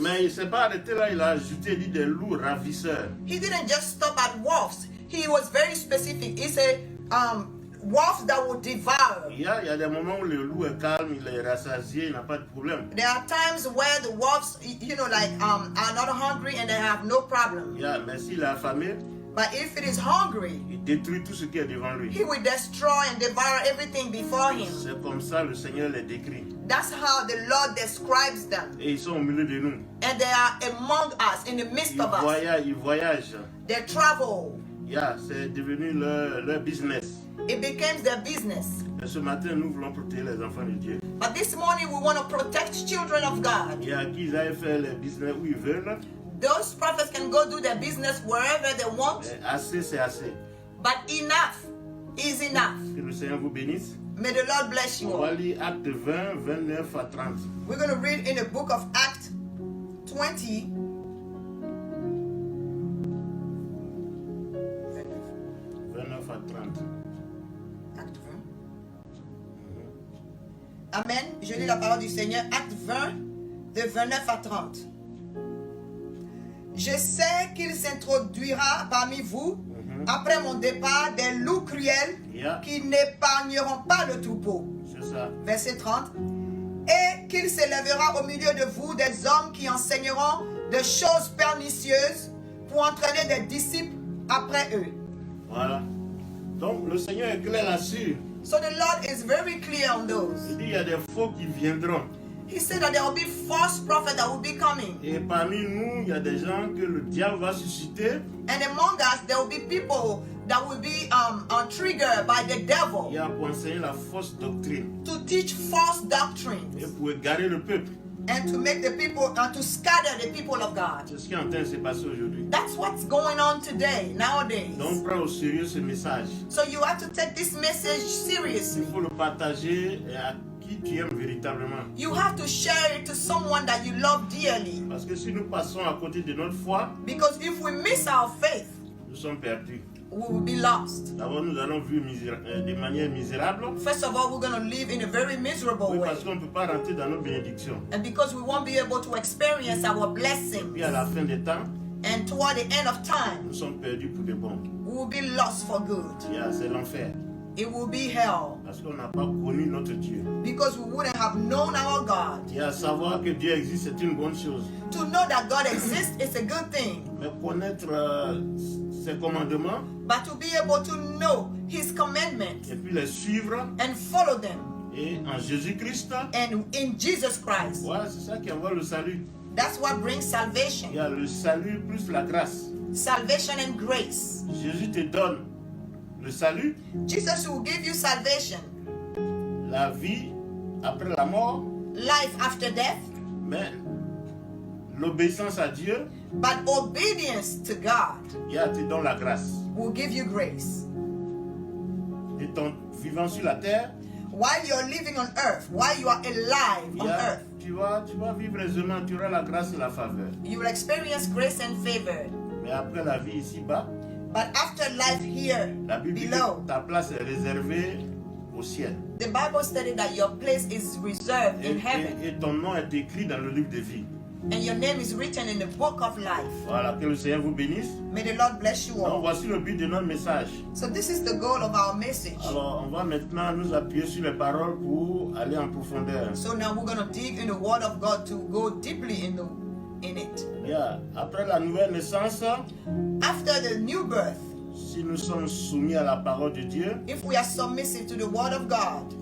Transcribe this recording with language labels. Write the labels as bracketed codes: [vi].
[fr] Mais il ne s'est pas arrêté là, il a ajouté, il dit des loups ravisseurs. [en] He didn't just stop at wolves. He was very specific. He said, wolves that will devour. [fr] Il y a des moments où le loup est calme, il est rassasié, il n'a pas de problème. [en] There are times where the wolves, are not hungry and they have no problem. [fr] Mais s'il est affamé, [en] But if it is hungry, [fr] il détruit tout ce qui est devant lui. [en] he will destroy and devour everything before him. [fr] C'est comme ça le Seigneur les décrit. [en] That's how the Lord describes them. [fr] Et ils sont au milieu de nous. [en] And they are among us, in the midst of us. [fr] Ils voyagent. [en] They travel. [fr] C'est devenu leur business. [en] It becomes their business. [fr] Et ce matin, nous voulons protéger les enfants de Dieu. [en] But this morning we want to protect children of God. [fr] Qu'ils aillent faire le business où ils veulent. [en] Those prophets can go do their business wherever they want. [fr] Assez, c'est assez. [en] But enough is enough. [fr] Que le Seigneur vous bénisse. [en] May the Lord bless you [fr] On va [en] all. [fr] lire Acte 20, 29 à 30. [en] We're going to read in the book of Acts 20. [fr] 29 à 30. Acte 20. Amen. Je lis la parole du Seigneur. Acte 20, de 29 à 30. Je sais qu'il s'introduira parmi vous, après mon départ, des loups cruels qui n'épargneront pas le troupeau. C'est ça. Verset 30. Et qu'il s'élèvera au milieu de vous des hommes qui enseigneront des choses pernicieuses pour entraîner des disciples après eux. Voilà. Donc le Seigneur est clair là-dessus. [en] So the Lord is very clear on those. [fr] Il dit il y a des faux qui viendront. [en] He said that there will be false prophets that will be coming. [fr] Et parmi nous, il y a des gens que le diable va susciter. [en] And among us, there will be people that will be triggered by the devil. [fr] Il y a pour enseigner la fausse doctrine. [en] To teach false doctrines. [fr] Et pour égarer le peuple. [en] And to make the people, to scatter the people of God. [fr] C'est ce qui est en train de se passer aujourd'hui. [en] That's what's going on today, nowadays. [fr] Donc prends au sérieux ce message. [en] So you have to take this message seriously. [fr] Il faut le partager à qui tu aimes véritablement. [en] You have to share it to someone that you love dearly. [fr] Parce que si nous passons à côté de notre foi, [en] Because if we miss our faith, [fr] nous sommes perdus. [en] we will be lost. [fr] D'abord, nous allons vivre de manière misérable. [en] First of all, we're going to live in a very miserable [fr] Oui, [en] way. [fr] parce qu'on ne peut pas rentrer dans nos bénédictions. [en] And because we won't be able to experience our blessings. [fr] Puis à la fin des temps, [en] And toward the end of time, [fr] nous sommes perdus pour de bon. [en] we will be lost for good. [fr] C'est l'enfer. [en] It will be hell. [fr] Parce qu'on n'a pas connu notre Dieu. [en] Because we wouldn't have known our God. [fr] Et à savoir que Dieu existe, c'est une bonne chose. [en] To know that God exists is a good thing. [fr] Mais connaître ses commandements [en] But to be able to know His commandments [fr] et puis les suivre [en] and follow them. [fr] et en Jésus-Christ, [en] And in Jesus Christ. [fr] voilà, c'est ça qui envoie le salut. [en] That's what brings [fr] Il [en] salvation. [fr] y a le salut plus la grâce. [en] Salvation and grace. [fr] Jésus te donne le salut, [en] Jesus will give you salvation, [fr] la vie après la mort, [en] life after death, [fr] mais l'obéissance à Dieu, [en] but obedience to God [fr] te donne la grâce. [en] will give you grace. [fr] Et ton vivant sur la terre, [en] While you're living on earth, while you are alive on earth, [fr] tu vas vivre aisément, tu auras la grâce et la faveur. [en] you will experience grace and favor. [fr] Mais après la vie ici-bas, [en] But after life here [fr] la Bible dit [en] below, [fr] que ta place est réservée au ciel. [en] the Bible stated that your place is reserved in heaven, [fr] Et ton nom est écrit dans le livre de vie. [en] and your name is written in the book of life. [fr] Voilà, que le Seigneur vous bénisse. [en] May the Lord bless you [fr] Donc [en] all. [fr] voici le but de notre message. [en] So this is the goal of our message. [fr] Alors on va maintenant nous appuyer sur les paroles pour aller en profondeur. [en] So now we're going to dig in the Word of God to go deeply in it. [fr] Après la nouvelle naissance, [en] After the new birth, [fr] si nous sommes soumis à la parole de Dieu, [en] if we are submissive to the Word of God,